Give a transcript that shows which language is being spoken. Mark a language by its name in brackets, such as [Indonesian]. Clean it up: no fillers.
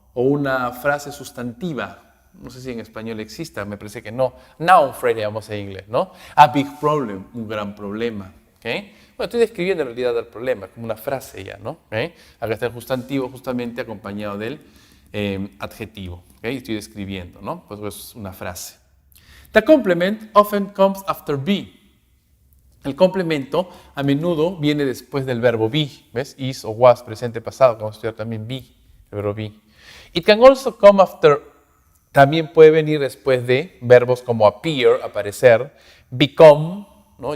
[Spanish] O una frase sustantiva. No sé si en español exista, me parece que no. Noun phrase, digamos en inglés, ¿no? [English] A big problem, [Spanish] un gran problema. ¿Okay? Bueno, estoy describiendo en realidad el problema, como una frase ya, ¿no? ¿Okay? Acá está el sustantivo justamente acompañado del adjetivo. ¿Okay? Estoy describiendo, ¿no? Pues es una frase. [English] The complement often comes after be. [Spanish] El complemento a menudo viene después del verbo be, ¿ves? Is o was, presente, pasado, vamos a estudiar también be, el verbo be. [English] It can also come after, [Spanish] también puede venir después de verbos como appear, aparecer, become, ¿no?